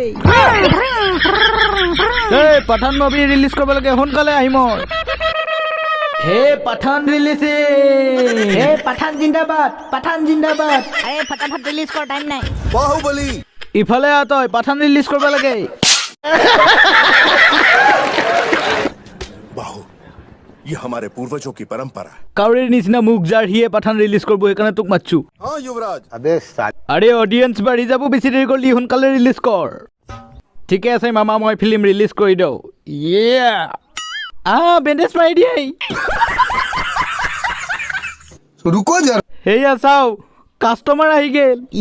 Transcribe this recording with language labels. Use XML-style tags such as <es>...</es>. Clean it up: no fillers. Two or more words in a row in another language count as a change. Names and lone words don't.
<as>পাঠান মুভি ৰিলিজ কৰিব লাগে সোনকালে আহিম হে পাঠান ৰিলিজ হে পাঠান জিন্দাবাদ আৰে ফটাফট ৰিলিজ কৰ টাইম নাই বাহুবলী ইফালে তই পাঠান ৰিলিজ কৰিব লাগে</as> <hi>बाहु ये हमारे पूर्वजों की परंपरा है</hi> <as>কাউৰীৰ নিচিনা মুখ যাৰ হিয়ে পাঠান ৰিলিজ কৰিব সেইকাৰণে তোক মাতছো</as> <hi>हाँ युवराज</hi> <as>আৰে অডিয়েন্স বাঢ়ি যাব বেছি দেৰি কৰিলি সোনকালে ৰিলিজ কৰ ঠিকে আছে মামা মই ফিল্ম ৰিলিজ কৰি দিওঁ বেণ্ডেজ মাৰি দিয়ে</as> <hi>रुको जरा</hi> <as>সেয়া চাও কাষ্টমাৰ আহি গেল</as>